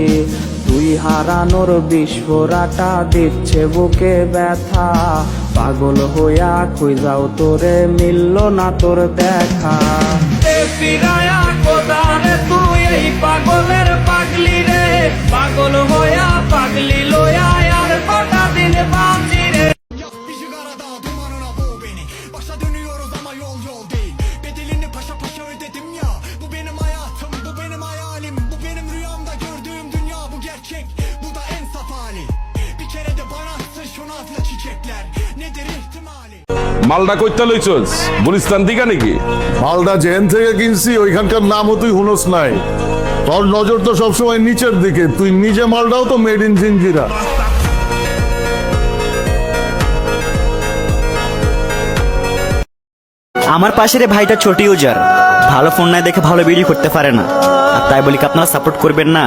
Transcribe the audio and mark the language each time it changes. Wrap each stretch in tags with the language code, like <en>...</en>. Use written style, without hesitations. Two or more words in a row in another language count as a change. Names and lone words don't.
<bn>তুই হারানোর বিস্ফোরাটা দিচ্ছে বুকে ব্যথা, পাগল হইয়া খুঁজাও তোরে মিলল না তোর দেখা। তুই এই পাগলের পাগলি রে, পাগল হইয়া পাগলি লইয়া আর কটা দিন বাঁচি রে।</bn> <tr>Bizi karada dumanına boğ beni. Başa dönüyoruz ama yol yol değil. Bedelini paşa paşa ödedim ya. Bu benim hayatım, bu benim hayalim. Bu benim rüyamda gördüğüm dünya, bu gerçek. Bu da en saf hali. Bir kere de bana atsın şu nazlı çiçekler. Nedir ihtimali?</tr> <bn>মালটা কইতে লইছস? গুলিস্তান দিকা নাকি? মালদা জেন থেকে কিনছি, ওইখানকার নামও তুই হুনস নাই। তোর নজর তো সবসময় নিচের দিকে, তুই নিজে মালটাও তো</bn> <en>made in</en> <bn>জিঞ্জিরা। আমার পাশের এই ভাইটা ছোট ইউজার, ভালো ফোন নাই দেখে ভালো ভিডিও করতে পারে না, আর তাই বলি কি আপনারা সাপোর্ট করবেন না?</bn>